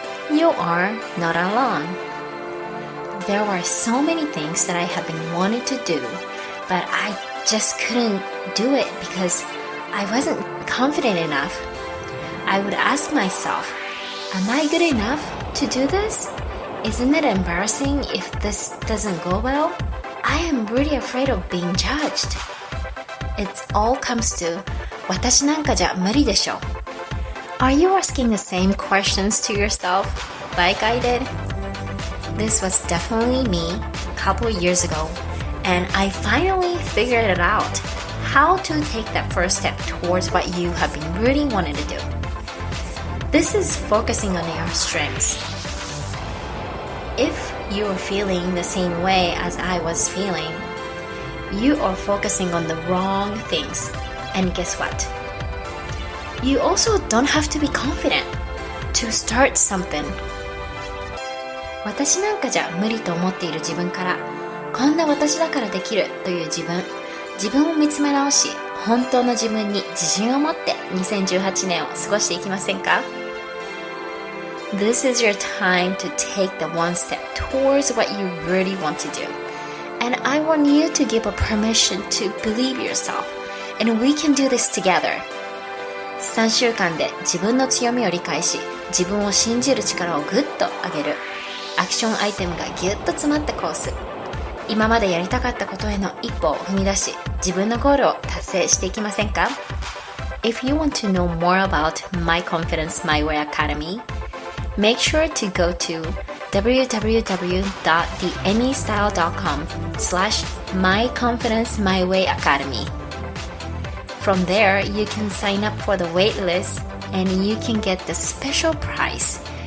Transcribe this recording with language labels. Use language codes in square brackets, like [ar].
[en] You are not alone. There were so many things that I have been wanting to do, but I just couldn't do it because I wasn't confident enough. I would ask myself, am I good enough to do this? Isn't it embarrassing if this doesn't go well? I am really afraid of being judged. It all comes to [ja] 私なんかじゃ無理でしょ. [en] Are you asking the same questions to yourself like I did? This was definitely me a couple years ago, and I finally figured it out how to take that first step towards what you have been really wanting to do. This is focusing on your strengths. If you are feeling the same way as I was feeling, you are focusing on the wrong things. And guess what? You also don't have to be confident to start something. [ja] 私なんかじゃ無理と思っている自分から、こんな私だからできるという自分を見つめ直し、本当の自分に自信を持って2018年を過ごしていきませんか? [en] This is your time to take the one step towards what you really want to do. And I want you to give a permission to believe yourself.And we can do this together. [ja] 3週間で自分の強みを理解し、自分を信じる力をぐっと上げる。アクションアイテムがぎゅっと詰まったコース。今までやりたかったことへの一歩を踏み出し、自分のゴールを達成していきませんか? [en] If you want to know more about My Confidence, My Way Academy, make sure to go to www.theemmystyle.com/myconfidencemywayacademy.From there, you can sign up for the wait list and you can get the special price.